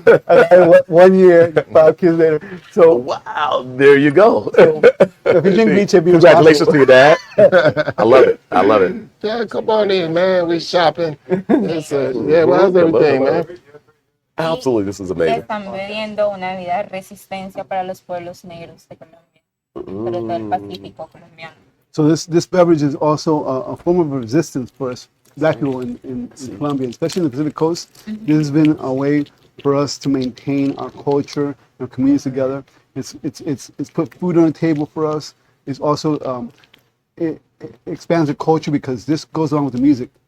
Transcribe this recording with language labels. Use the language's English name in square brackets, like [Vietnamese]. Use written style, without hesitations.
[English] I had 1 year, 5 kids later. So wow, there you go. if you drink biche, be Congratulations responsible. to your dad. I love it. I love it. Yeah, come on in, man. We shopping. Yeah, well, how's everything, man? Absolutely, this is amazing. [Spanish] Están bebiendo una bebida de resistencia para los pueblos negros de Colombia, sobre todo el Pacífico colombiano. [English] So this beverage is also a form of resistance for us black people in Colombia, especially in the Pacific Coast. This has been a way for us to maintain our culture, our communities together. It's put food on the table for us. It's also it expands the culture because this goes along with the music.